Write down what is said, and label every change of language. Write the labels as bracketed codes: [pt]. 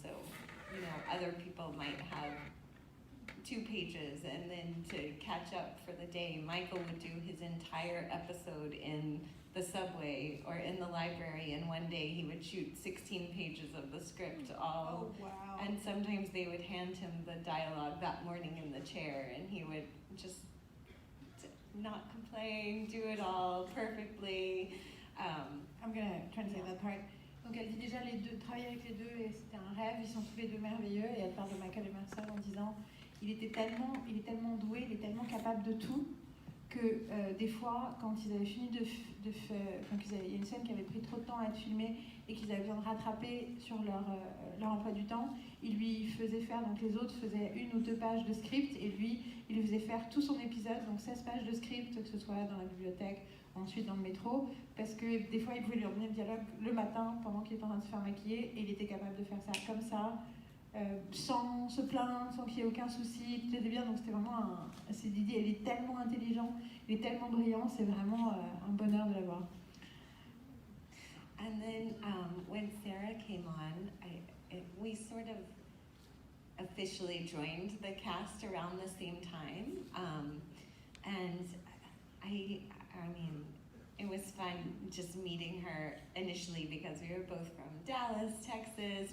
[en] So, you know, other people might have 2 pages, and then to catch up for the day, Michael would do his entire episode in the subway or in the library, and one day he would shoot 16 pages of the script all. Oh, wow. And sometimes they would hand him the dialogue that morning in the chair, and he would just not complain, do it all perfectly. I'm gonna translate that part. [fr] Donc elle dit déjà les deux, travailler avec les deux, et c'était un rêve, ils sont tous les deux merveilleux, et elle parle de Michael Emerson en disant il est tellement doué, il est tellement capable de tout, que des fois, quand ils avaient fini de faire, il y a une scène qui avait pris trop de temps à être filmée et qu'ils avaient besoin de rattraper sur leur emploi du temps, il lui faisait faire, donc les autres faisaient 1 ou 2 pages de script, et lui, il lui faisait faire tout son épisode, donc 16 pages de script, que ce soit dans la bibliothèque, ensuite dans le métro, parce que des fois, il pouvait lui donner le dialogue le matin, pendant qu'il était en train de se faire maquiller, et il était capable de faire ça comme ça, sans se plaindre, sans qu'il y ait aucun souci, tout était bien, donc c'était vraiment c'est Didier, il est tellement intelligent, il est tellement brillant, c'est vraiment un bonheur de l'avoir. [en] And then when Sarah came on, we sort of officially joined the cast around the same time, and I mean, it was fun just meeting her initially because we were both from Dallas, Texas.